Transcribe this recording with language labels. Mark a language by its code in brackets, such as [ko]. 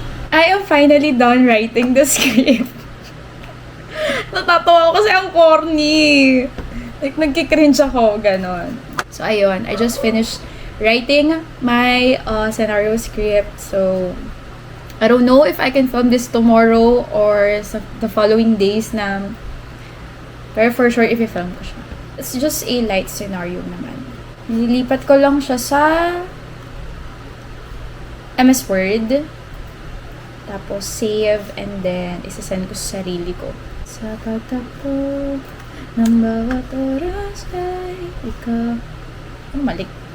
[en] I am finally done writing the script. [tl] Natatawa ako kasi ang corny. Like, nagkikringe ako, ganon. So, ayun. [en] I just finished writing my scenario script. So, I don't know if I can film this tomorrow or sa the following days na. Pero for sure, if [tl] i-film ko siya. [en] It's just a light scenario naman. [tl] Nilipat ko lang siya sa MS Word. Tapos, save, and then, isasend ko sa sarili ko. Sa tatakbo ng bawat oras ay ikaw. Ano, mali?